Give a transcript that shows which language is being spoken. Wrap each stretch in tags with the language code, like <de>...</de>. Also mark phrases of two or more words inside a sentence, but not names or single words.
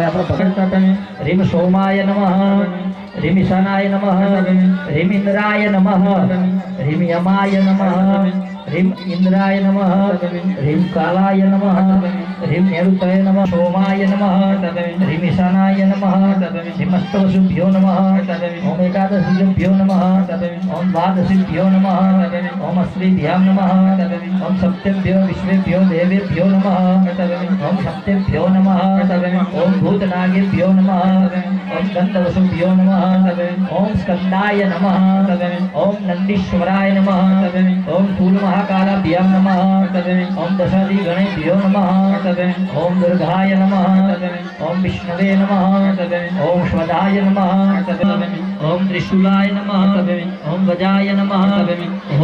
<gu>આપણો ભગવાન</gu> <sa>રીમ સોમાય નમઃ રીમ ઈશાનાય નમઃ રીમ ઇન્દ્રાય નમઃ રીમ યમાય નમઃ રીમ ઇન્દ્રાય નમઃ રીમ કાલાય નમઃ રીમ નેરુતાય નમઃ સોમાય નમઃ રીમ ઈશાનાય નમઃ રીમ અષ્ટવસુભ્યો નમઃ ઓમ એકાદશીભ્યો નમઃ ઓમ દ્વાદશીભ્યો નમઃ ઓમ અશ્રીભ્યામ નમઃ ઓમ સપ્તભ્યો વિશ્વેભ્યો દેવેભ્યો નમઃ ઓમ સપ્તભ્યો નમઃ ઓમ ભૂતનાગેભ્યો નમઃ ओम गंधवसुभ्यो नमः ओम स्कंदाय नमः ओम नंदीश्वराय नमः ओम फूल महाकालाभ्यां नमः ओम दशादि गणेभ्यो नमः ओम दुर्गाय नमः ओम विष्णवे नमः ओम स्वदाय नमः ओम त्रिशूलाय नमः ओम गजाय नमः</sa>